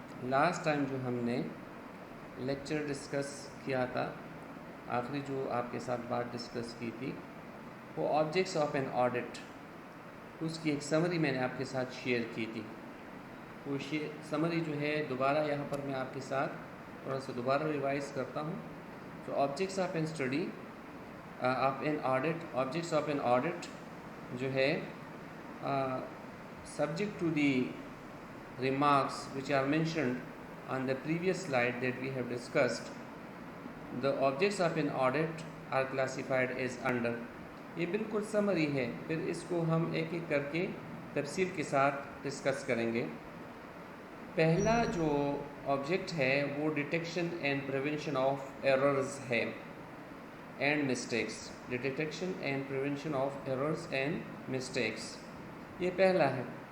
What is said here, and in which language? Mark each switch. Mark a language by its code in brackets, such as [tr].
[ur] Last time جو ہم نے لیکچر ڈسکس کیا تھا, آخری جو آپ کے ساتھ بات ڈسکس کی تھی وہ آبجیکٹس آف این آڈٹ, اس کی ایک سمری میں نے آپ کے ساتھ شیئر کی تھی. وہ سمری جو ہے دوبارہ یہاں پر میں آپ کے ساتھ تھوڑا سا دوبارہ ریوائز کرتا ہوں. [en] تو objects of an study of an audit, objects of an audit [ur] جو ہے [en] Subject to the remarks which are mentioned on the previous slide that we have discussed, the objects of an audit are classified as under. [ur] یہ بالکل summary ہے, پھر اس کو ہم ایک ایک کر کے تفصیل کے ساتھ ڈسکس کریں گے. پہلا جو آبجیکٹ ہے وہ detection [en] and prevention of errors [ur] ہے. [en] And mistakes. Detection and prevention of errors and mistakes, یہ پہلا ہے.